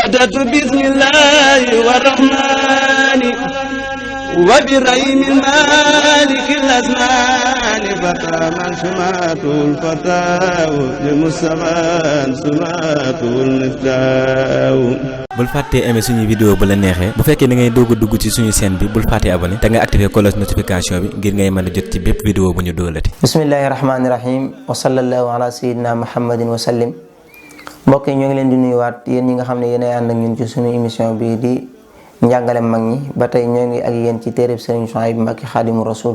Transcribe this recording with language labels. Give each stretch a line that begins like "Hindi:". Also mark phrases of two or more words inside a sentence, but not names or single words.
Arabic: بدأت بسم الله والرحمن وبرحيم المالك الأزمان فتى من سماته الفتاة لمصطفى سماته المفتاح.
Wolof: bul fàttee aimer suñu vidéo bu la neexee bu fekkee da ngay doog a dugg ci suñu chaîne bi bul fàttee abonné te nga activer
French: cloche notification
Wolof: bi ngir ngay mën a jot ci bépp vidéo bu ñu doolati.
Arabic: بسم الله الرحمن الرحيم وصلى الله على سيدنا محمد وسلم.
Wolof: mbokk yi ñoo ngi leen di nuyuwaat yéen ñi nga xam ne yéenay ànd ak ñun ci suñu émission bii di njàngale mag ñi ba tey ñoo ngi ak yéen ci téereb Serigne Souhaïbou Mbacké Khadimu Rasul.